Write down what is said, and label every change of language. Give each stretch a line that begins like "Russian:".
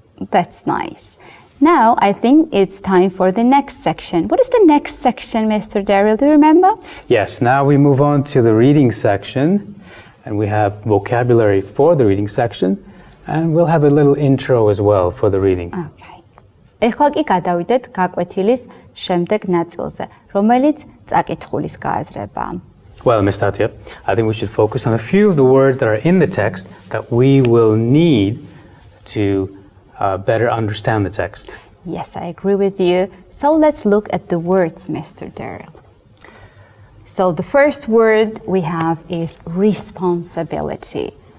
English: That's nice. Now, I think it's time for the next section. What is the next section, Mr. Daryl? Do you remember? Yes, now we move on to the reading section, and we have vocabulary for the reading section, and we'll have a little intro as well for the reading. Okay.
Georgian: ეხლა კი გადავიდეთ გაკვეთილის შემდეგ ნაწილზე, რომელიც წაკითხulis გააზრება.
English: Well, Ms. Tatya, I think we should focus on a few of the words that are in the text that we will need to better understand the text. Yes, I agree with you. So let's look at the words, Mr. Daryl. So the first word we have is responsibility.